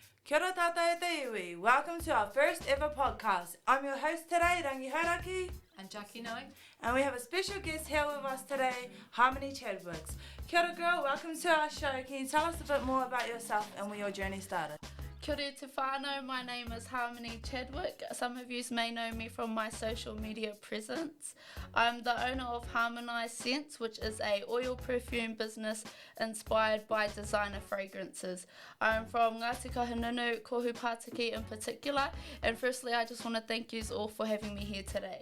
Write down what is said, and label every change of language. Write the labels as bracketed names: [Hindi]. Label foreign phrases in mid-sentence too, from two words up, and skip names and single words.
[Māori] Kia ora tātou te iwi. [English] Welcome to our first ever podcast. I'm your host today, Rangatahi. And Jackie Knowing. And we have a special guest here with us today, Harmony Chadwick. [Māori] Kia ora [English] girl, welcome to our show. Can you tell us a bit more about yourself and where your journey started? [Māori] Kia ora te whānau, [English] my name is Harmony Chadwick. Some of you may know me from my social media presence. I'm the owner of Harmony Scents, which is a oil perfume business inspired by designer fragrances. I'm from Ngāti Kahungunu, Kohu Pātiki in particular, and firstly I just want to thank you all for having me here today.